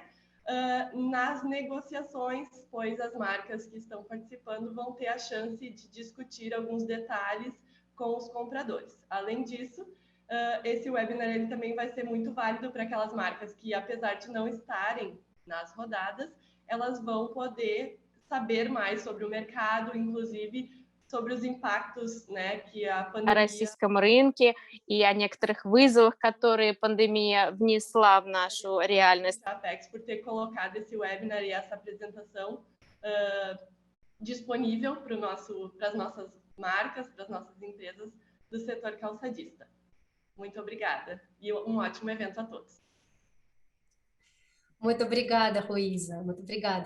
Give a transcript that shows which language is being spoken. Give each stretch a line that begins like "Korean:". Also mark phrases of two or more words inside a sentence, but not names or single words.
Portuguese: Nas negociações, pois as marcas que estão participando vão ter a chance de discutir alguns detalhes com os compradores. Além disso, esse webinar ele também vai ser muito válido para aquelas marcas que, apesar de não estarem nas rodadas, elas vão poder saber mais sobre o mercado, inclusive sobre os impactos, né, que a pandemia...
Russian: О российском рынке и о некоторых вызовах, которые пандемия внесла в нашу реальность.
Portuguese: A Apex por ter colocado esse webinar e essa apresentação disponível para as nossas marcas, para as nossas empresas do setor calçadista. Muito obrigada e um ótimo evento a todos. Muito obrigada, Ruísa, muito obrigada.